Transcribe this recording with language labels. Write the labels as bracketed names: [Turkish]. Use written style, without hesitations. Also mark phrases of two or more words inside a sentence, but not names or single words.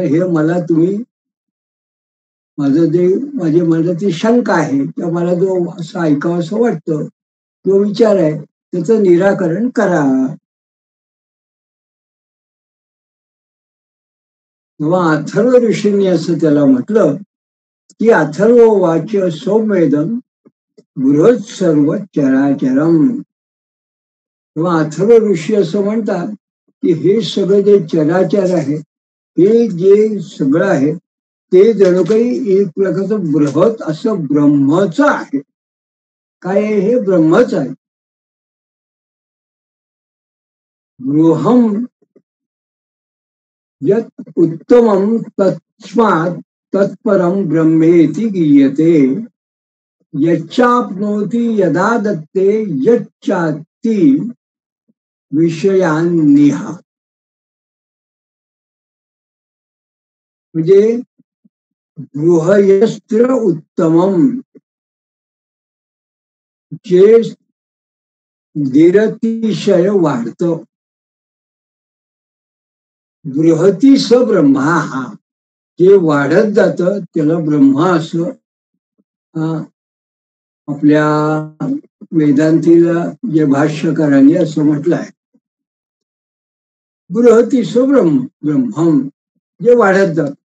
[Marathi] हे मला तुम्ही माझी मनाची शंका आहे किंवा मला जो असं ऐकावं असं वाटतं तो विचार आहे त्याचं निराकरण करा. तेव्हा अथर्व ऋषींनी असं त्याला म्हटलं की [Sanskrit] अथर्व वाच्य सौम्येदम बृहत् सर्व चराचरम. [Marathi] तेव्हा अथर्व ऋषी असं म्हणतात की हे सगळं जे चराचर आहे हे जे सगळं आहे ते जणू काही एक प्रकारचं बृहत असं ब्रह्मच आहे. काय हे ब्रह्मच आहे. [Sanskrit] गृहम यत् उत्तमम तस्मात् तत्परम ब्रह्मेति गीयते यच्चाप्नोति यदा दत्ते यच्चाति विषयान्निहा. [Marathi] म्हणजे [Sanskrit] गृहयस्त्र उत्तमम, [Marathi] जे निरतिशय वाढतं. [Sanskrit] बृहती स ब्रह्मा, [Marathi] हा जे वाढत जातं त्याला ब्रह्मा असं आपल्या वेदांतील जे भाष्यकारांनी असं म्हटलं आहे, [Sanskrit] बृहतीस ब्रह्मम, [Marathi] जे वाढत जात.